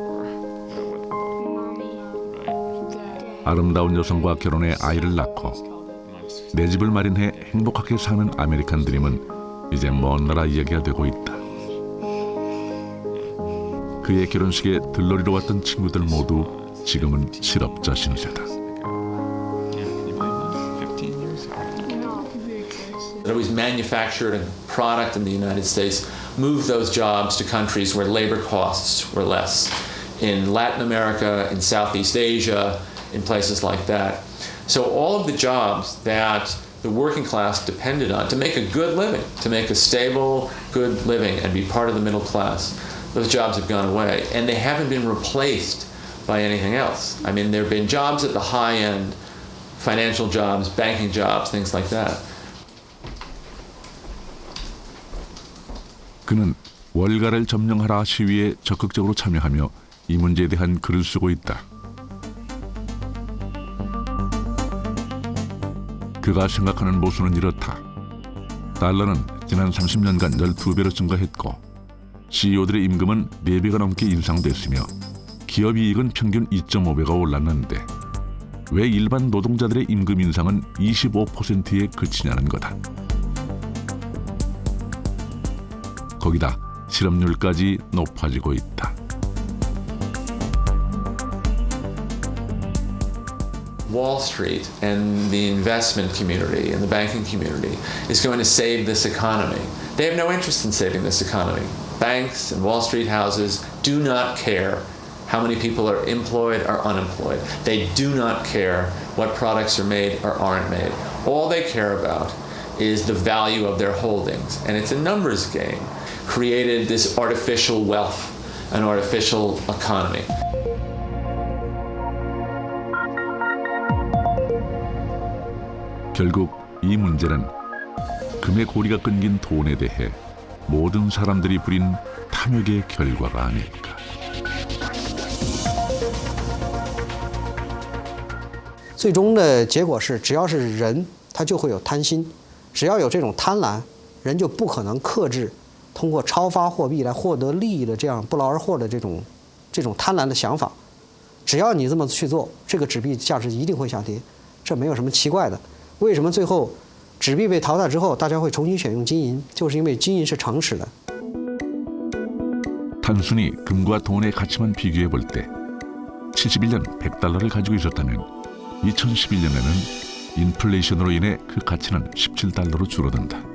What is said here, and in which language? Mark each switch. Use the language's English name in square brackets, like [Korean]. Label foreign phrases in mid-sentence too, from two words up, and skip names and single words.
[Korean] 아름다운 여성과 결혼해 아이를 낳고 내 집을 마련해 행복하게 사는 아메리칸 드림은 이제 먼 나라 이야기가 되고 있다. 그의 결혼식에 들러리러 왔던 친구들 모두 지금은 실업자 신세다. [English] There was manufactured product in the United States, moved those jobs to countries where labor costs were less. In Latin America, in Southeast Asia, in places like that. So all of the jobs that the working class depended on to make a good living, to make a stable, good living and be part of the middle class, those jobs have gone away. And they haven't been replaced by anything else. I mean, there have been jobs at the high end, financial jobs, banking jobs, things like that. [Korean] 그는 월가를 점령하라 시위에 적극적으로 참여하며 이 문제에 대한 글을 쓰고 있다. 그가 생각하는 모순은 이렇다. 달러는 지난 30년간 12배로 증가했고 CEO들의 임금은 4배가 넘게 인상됐으며 기업 이익은 평균 2.5배가 올랐는데 왜 일반 노동자들의 임금 인상은 25%에 그치냐는 거다. 거기다 실업률까지 높아지고 있다. [English] Wall Street and the investment community and the banking community is going to save this economy. They have no interest in saving this economy. Banks and Wall Street houses do not care how many people are employed or unemployed. They do not care what products are made or aren't made. All they care about is the value of their holdings. And it's a numbers game. Created this artificial wealth, an artificial economy. [Korean] 결국 이 문제는 금의 고리가 끊긴 돈에 대해 모든 사람들이 부린 탐욕의 결과가 아닐까. [Chinese] 最终的结果是，只要是人，他就会有贪心，只要有这种贪婪，人就不可能克制通过超发货币来获得利益的这样不劳而获的这种贪婪的想法。只要你这么去做，这个纸币价值一定会下跌，这没有什么奇怪的。为什么最后纸币被淘汰之后，大家会重新选用金银？就是因为金银是诚实的。 [Korean] 단순히 금과 돈의 가치만 비교해 볼 때 71년 100달러를 가지고 있었다면 2011년에는 인플레이션으로 인해 그 가치는 17달러로 줄어든다.